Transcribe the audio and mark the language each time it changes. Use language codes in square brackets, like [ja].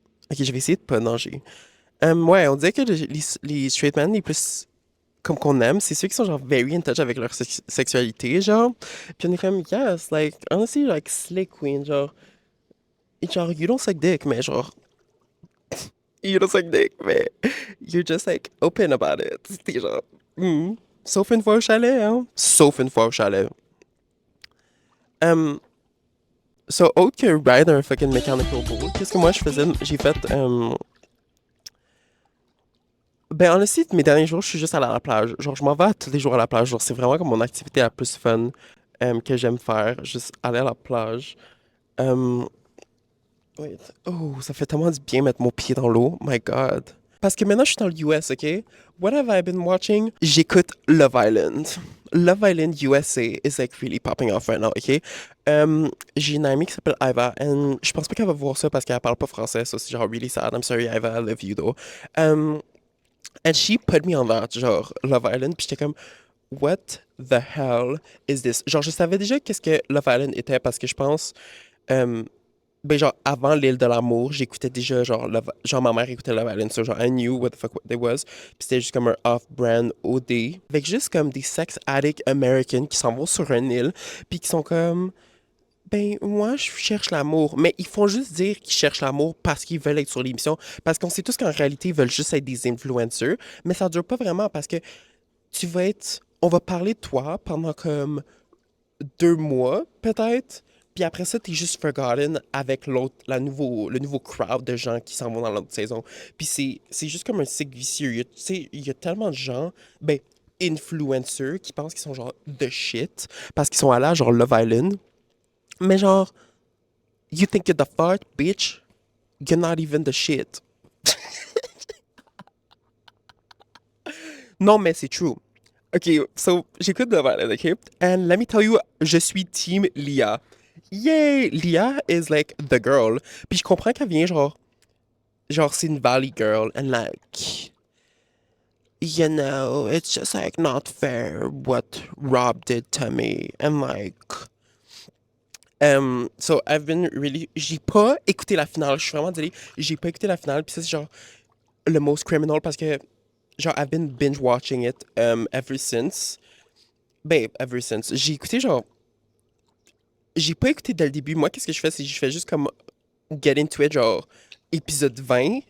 [fr] Ok, je vais essayer de pas nager. Ouais, on dirait que les [en] straight men [fr] les plus comme qu'on aime, c'est ceux qui sont genre [en] very in touch [fr] avec leur sexualité, genre. [en] Puis on est comme, yes, like, honestly, like, slay queen, genre, you don't suck dick, mais genre, you don't suck dick, mais you're just like open about it. [fr] T'es genre, hmm. Sauf une fois au chalet, hein. Sauf une fois au chalet. Um, so, autre que [en] ride [fr] un [en] fucking mechanical bull, [fr] qu'est-ce que moi je faisais? J'ai fait, ben, honestly, mes derniers jours, je suis juste allé à la plage. Genre, je m'en vais tous les jours à la plage. Genre, c'est vraiment comme mon activité la plus fun que j'aime faire. Juste aller à la plage. Euh, [en] wait. [fr] Oh, ça fait tellement du bien mettre mon pied dans l'eau. [en] My God. [fr] Parce que maintenant, je suis dans le [en] US, [fr] OK? [en] What have I been watching? [fr] J'écoute Love Island. [en] Love Island USA is like really popping off right now, OK? [fr] J'ai une amie qui s'appelle Iva, [en] and [fr] je pense pas qu'elle va voir ça parce qu'elle parle pas français, ça c'est genre [en] really sad. I'm sorry, Iva, I love you though. And she put me on that, genre Love Island, [fr] puis j'étais comme, [en] what the hell is this? [fr] Genre, je savais déjà qu'est-ce que Love Island était parce que je pense, euh, ben genre, avant l'île de l'amour, j'écoutais déjà, genre, ma mère écoutait Love Island, so genre, [en] I knew what the fuck it was, [fr] puis c'était juste comme un [en] off-brand [fr] OD, avec juste comme des [en] sex addicts [fr] américains qui s'en vont sur une île, puis qui sont comme, ben, moi, je cherche l'amour. Mais ils font juste dire qu'ils cherchent l'amour parce qu'ils veulent être sur l'émission. Parce qu'on sait tous qu'en réalité, ils veulent juste être des influencers. Mais ça dure pas vraiment parce que tu vas être. On va parler de toi pendant comme 2 mois, peut-être. Puis après ça, t'es juste [en] forgotten [fr] avec le nouveau [en] crowd [fr] de gens qui s'en vont dans l'autre saison. Puis c'est juste comme un cycle vicieux. Tu sais, il y a tellement de gens, ben, influencers qui pensent qu'ils sont genre [en] the shit [fr] parce qu'ils sont allés à genre Love Island. Mais genre, [en] you think you're the fart, bitch? You're not even the shit. [fr] Non, mais c'est [en] true. [fr] Ok, [en] so [fr] j'écoute The Violet, ok? [en] And let me tell you, [fr] je suis team Lia. [en] Yay! Lia is like the girl. [fr] Puis je comprends qu'elle vient genre c'est une [en] valley girl. And like, you know, it's just like not fair what Rob did to me. And like, so I've been really. [fr] J'ai pas écouté la finale. Je suis vraiment désolé. J'ai pas écouté la finale. Puis ça, c'est genre le [en] most criminal [fr] parce que genre [en] I've been binge watching it ever since. Ben, ever since. [fr] J'ai pas écouté dès le début. Moi, qu'est-ce que je fais? C'est que je fais juste comme [en] get into it, [fr] genre épisode 20.